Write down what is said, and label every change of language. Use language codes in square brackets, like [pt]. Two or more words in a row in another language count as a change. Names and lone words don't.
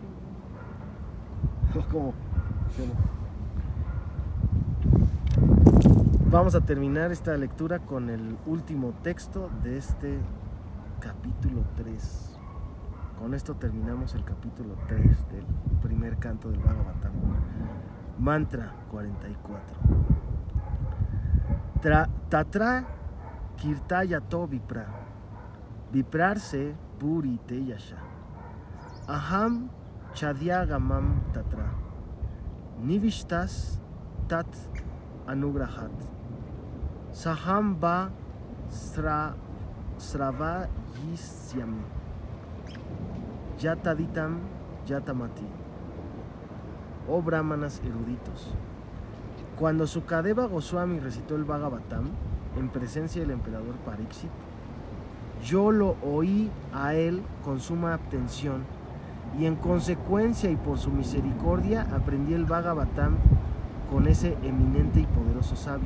[es] Como, vamos a terminar esta lectura con el último texto de este capítulo 3. Con esto terminamos el capítulo 3 del primer canto del Bhagavatam. [sa] Mantra 44. Tatra kirtayato vipra. Viprarse puri teyasha. Aham chadyagamam tatra. Nivishtas tat anugrahat. Saham va sravayisyami. Yataditam yatamati. [es] Oh brahmanas eruditos. Cuando Sukadeva Goswami recitó el Bhagavatam en presencia del emperador Pariksit, yo lo oí a él con suma atención y en consecuencia y por su misericordia aprendí el Bhagavatam con ese eminente y poderoso sabio.